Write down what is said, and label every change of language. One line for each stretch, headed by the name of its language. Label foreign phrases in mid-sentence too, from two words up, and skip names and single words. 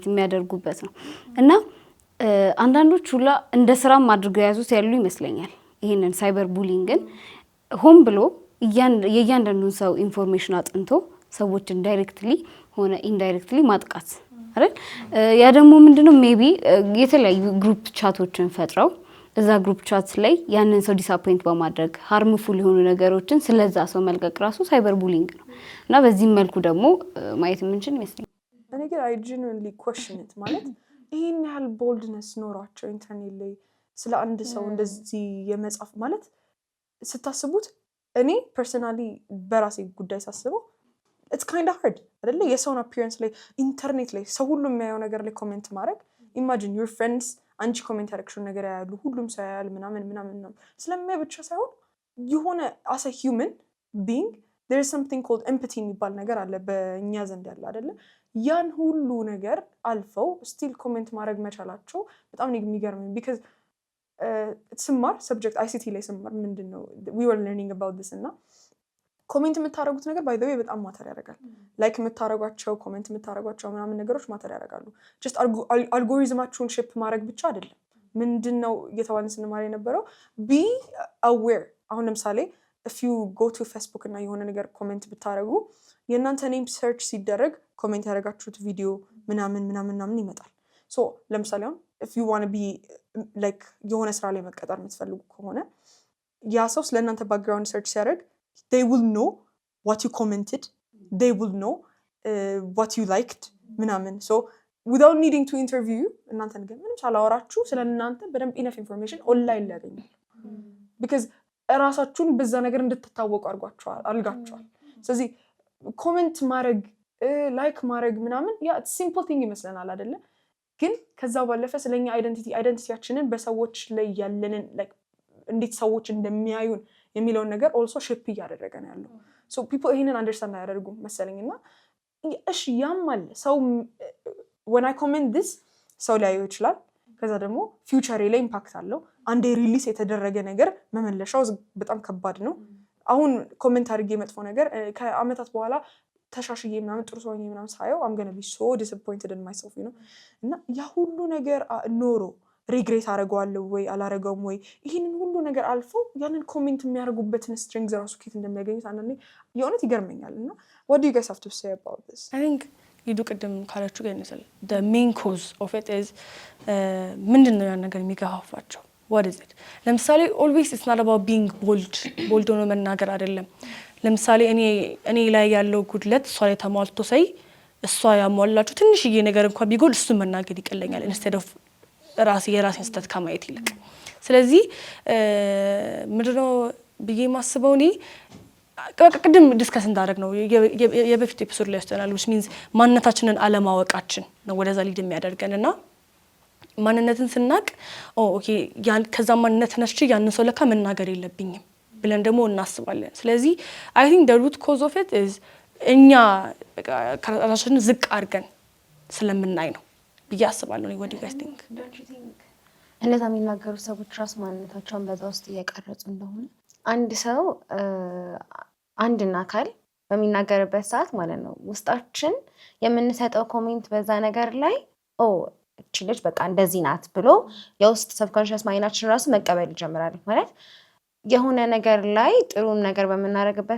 Amharic: የሚያደርጉበት ነው እና አንዳንዶች ሁላ እንደ ስራም አድርገው ያዙት ያሉ ይመስለኛል ይሄንን cyberbullying ሆም ብሎ የእያንዳንዱን ሰው ኢንፎርሜሽን አጥንቶ ሰዎችን ዳይሬክትሊ ሆነ ኢንዳይሬክትሊ ማጥቃት አይደል ያ ደግሞ ምንድነው ሜቢ የተለያዩ
English: group chats
Amharic: ፈጥረው እዛ
English: group chat
Amharic: ላይ ያንን ሰው ዲስአፖይንት በማድረግ ሃርምፉል የሆኑ ነገሮችን ስለዛ ሰው መልቀቅ ራሱ cyberbullying ነው እና በዚህ መልኩ ደግሞ ማየት የምንችል ይመስለኛል እኔ ግን
English: I genuinely question it
Amharic: ማለት ይሄን ያህል ቦልድነስ ኖሯቸው ኢንተርኔት ላይ ስለ አንድ ሰው እንደዚህ የመጻፍ ማለት ስታስቡት እኔ ፐርሰናሊ በራሴ ጉዳይ ሳስበው
English: it's kind of hard
Amharic: አይደለ የሰውን appearance ላይ ኢንተርኔት ላይ ሰው ሁሉ የሚያየው ነገር ላይ ኮሜንት ማድረግ
English: imagine your friends
Amharic: አንቺ ኮሜንት ያደረግሽው ነገር ያያሉ ሁሉም ሰው ያያል ምናምን ስለሚያይ ብቻ ሳይሆን የሆነ
English: as a human being there is something called empathy
Amharic: የሚባል ነገር አለ በእኛ ዘንድ ያለ አይደለ ያን ሁሉ ነገር አልፈው still ኮሜንት ማድረግ መቻላቸው በጣም ነው የሚገርመኝ because ስማር ሰብጀክት ICT ላይ ስማር ምንድነው
English: we were learning about this
Amharic: እና ኮሜንት የምታረጉት ነገር
English: by the way
Amharic: በጣም ማተር ያደርጋል ላይክ የምታረጓቸው ኮሜንት የምታረጓቸው ምናምን ነገሮች ማተር ያደርጋሉ just አልጎሪዝማችሁን ሼፕ ማድረግ ብቻ አይደለም ምንድነው እየተባልን ስንማር የነበረው
English: be aware
Amharic: አሁን ለምሳሌ
English: if you go to Facebook
Amharic: እና የሆነ ነገር ኮሜንት ብታረጉ የእናንተ
English: name search
Amharic: ሲደረግ ኮሜንት ያደረጋችሁት ቪዲዮ ምናምን ይመጣል so ለምሳሌ አሁን
English: if you want to be like
Amharic: የሆነ ስራ ላይ መቀጠር የምትፈልጉ ከሆነ ያ ሰው ስለእናንተ
English: background search
Amharic: ሲያደርግ
English: they will know what you commented they will know what you liked
Amharic: ምናምን
English: so without needing to interview you
Amharic: እናንተን ግን ምንም ሳላወራችሁ ስለእናንተ በደንብ
English: enough information
Amharic: ኦንላይን ላይ ያገኛሉ because ራሳችሁን በዛ ነገር እንድትታወቁ አልጋችኋል ስለዚህ ኮሜንት ማድረግ ላይክ ማድረግ ምናምን ያ
English: simple thing
Amharic: ይመስለናል አይደለ? ግን ከዛ ባለፈ ስለኛ አይደንቲቲያችንን በሰዎች ላይ ያለንን እንዴት ሰዎች እንደሚያዩን የሚለውን ነገር
English: also shape
Amharic: እያደረገ ነው ያለው።
English: so people
Amharic: ይሄንን አንደርስታንድ አያደርጉም መሰለኝና እሺ ያም አለ ሰው
English: when I comment this
Amharic: ሰው ሊያየው ይችላል። ከዛ ደግሞ ፊውቸሬ ላይ ኢምፓክት አለው። አንዴ ሪሊስ የተደረገ ነገር መመለሻው በጣም ከባድ ነው። አሁን ኮሜንት አድርጌ መጥፎ ነገር ከአመታት በኋላ ተሻሽዬ ምናምን ጥሩ ሰው ምናምን ሳየው
English: I'm gonna be so disappointed in myself you know
Amharic: እና ያ ሁሉ ነገር ኖሮ ሪግሬት አደርገዋለሁ ወይ አላረገውም ወይ ይሄንን ሁሉ ነገር አልፎ ያንን ኮሜንት የሚያደርጉበትን ስትሪንግዝ ራሱ ከየት እንደሚያገኙት አንዳንዴ የእውነት ይገርመኛል። እና
English: what do you guys have to say about this? I think
Amharic: ይዱ ቅድም ካላችሁ ጋር ይነሳል
English: the main cause of it is
Amharic: ምንድነው ያን ነገር የሚገፋፋቸው
English: what is it?
Amharic: ለምሳሌ
English: always it's not about being bold
Amharic: ሆኖ መናገር አይደለም። ለምሳሌ እኔ ላይ ያለው ጉድለት እሷ ላይ ተሟልቶ ሳይ እሷ ያሟላችሁ ትንሽዬ ነገር እንኳን ቢጎል እሱ መናገር ይቀለኛል
English: instead of
Amharic: የራሴን ስህተት ከማየት ይልቅ። ስለዚህ ምንድነው ብዬ ማስበው እኔ ቅድም ዲስከስ እንዳደረግ ነው የበፊት ኤፒሶድ ላይ ያስተናል
English: which means
Amharic: ማንነታችንን አለማወቃችን ነው ወደዛ ሊድ የሚያደርገን እና ማንነትን ስናቅ ኦኬ ከዛ ማንነት ነሽ ያንን ሰው ለካ መናገር የለብኝም ብለን ደግሞ እናስባለን። ስለዚህ
English: I think the root cause of it is
Amharic: እኛ ራሳችንን ዝቅ አድርገን ስለምናይ ነው ብዬ አስባለሁ።
English: what do you guys think?
Amharic: እንደዛ የሚናገሩ ሰዎች ራስ ማንነታቸውን በዛ ውስጥ እየቀረጹ እንደሆነ አንድ ሰው አንድና አካል በሚናገርበት ሰዓት ማለት ነው ውስጣችን የምንሰጠው ኮሜንት በዛ ነገር ላይ እቺ ልጅ በቃ እንደዚህ ናት ብሎ የውስጥ
English: subconscious mind
Amharic: ራሱ መቀበል ይጀምራል። ማለት የሆነ ነገር ላይ ጥሩን ነገር በመናረግበት